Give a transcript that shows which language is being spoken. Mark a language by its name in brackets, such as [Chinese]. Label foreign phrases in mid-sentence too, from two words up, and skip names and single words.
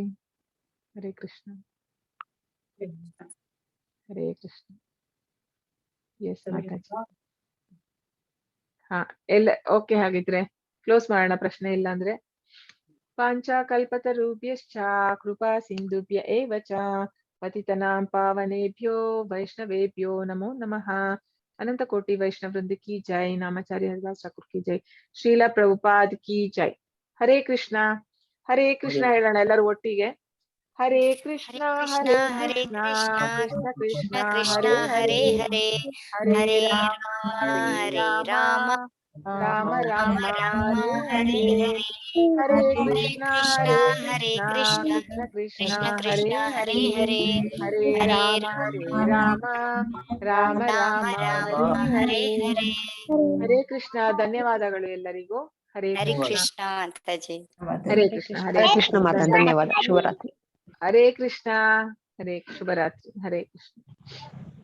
[Kannada] ಹರೇ ಕೃಷ್ಣ. ಹರೇ ಕೃಷ್ಣ. ಎಸ್ ಮಾತಾಜಿ. ಹಾ ಎಲ್ಲ ಓಕೆ. ಹಾಗಿದ್ರೆ ಕ್ಲೋಸ್ ಮಾಡೋಣ, ಪ್ರಶ್ನೆ ಇಲ್ಲ ಅಂದ್ರೆ. [Sanskrit] ಪಾಂಚಕಲ್ಪತರುಭ್ಯಶ್ಚ ಕೃಪಾ ಸಿಂಧುಭ್ಯ ಏವ ಚ ಪತಿತನಾಂ ಪಾವನೇಭ್ಯೋ ವೈಷ್ಣವೇಭ್ಯೋ ನಮೋ ನಮಃ. [Hindi] अनंत कोटि वैष्णव वृंद की जय. नामाचार्य हरिदास ठाकुर की जय. श्रील प्रभुपाद की जय. [Kannada] ಹರೇ ಕೃಷ್ಣ ಹೇಳೋಣ ಎಲ್ಲರೂ ಒಟ್ಟಿಗೆ. [Sanskrit] ಹರೇ ಕೃಷ್ಣ ಕೃಷ್ಣ ಕೃಷ್ಣ ಹರೇ ಹರೇ ಹರೇ ರಾಮ ರಾಮ ರಾಮ ಹರೇ ಹರೇ ಕೃಷ್ಣ ಕೃಷ್ಣ ಹರೇ ಹರೇ ರಾಮ ರಾಮ ರಾಮ ಹರೇ ಹರೇ. [Kannada] ಹರೇ ಕೃಷ್ಣ. ಧನ್ಯವಾದಗಳು ಎಲ್ಲರಿಗೂ. ಹರೇ ಕೃಷ್ಣ ಮಾತಾಜಿ. ಹರೇ ಕೃಷ್ಣ. ಹರೇ ಕೃಷ್ಣ ಮಾತಾ. ಧನ್ಯವಾದ. ಶುಭರಾತ್ರಿ. ಹರೇ ಕೃಷ್ಣ. ಶುಭರಾತ್ರಿ. ಹರೇ ಕೃಷ್ಣ.